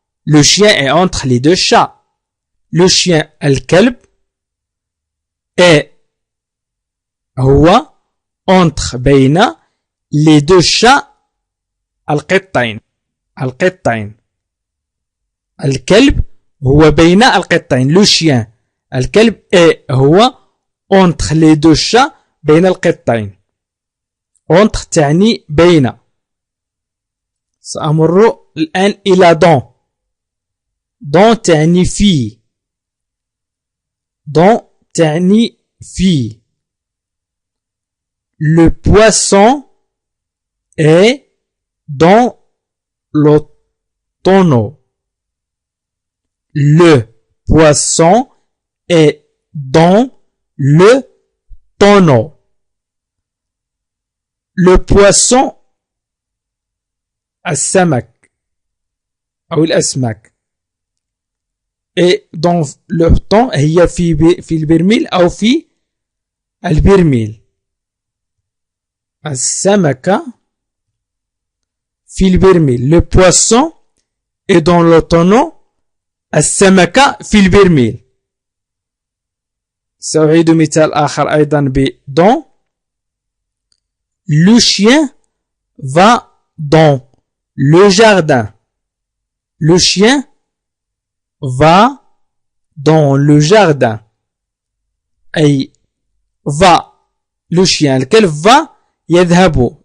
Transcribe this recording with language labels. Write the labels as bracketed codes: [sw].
[fr] le chien est entre les deux chats. le chien الكلب est هو entre بين les deux chats القطين. [ar] القطين. الكلب هو بين القطين. [fr] le chien الكلب هو entre les deux chats [ar] بين القطين. entre تعني بين. سأمر الآن إلى dans. dans تعني في. dans تعني في. [fr] le poisson est dans le tonneau. le poisson est dans le tonneau. le poisson [ar] السمك أو الأسماك [fr] est dans le temps [ar] هي في البرميل أو في البرميل. السمكة في البرميل. [fr] le poisson est dans le tonneau [ar] السمكة في البرميل. سأعيد مثال آخر أيضا ب dans. [fr] Le chien va dans le jardin. Le chien va dans le jardin. أي va. Le chien lequel va يذهب.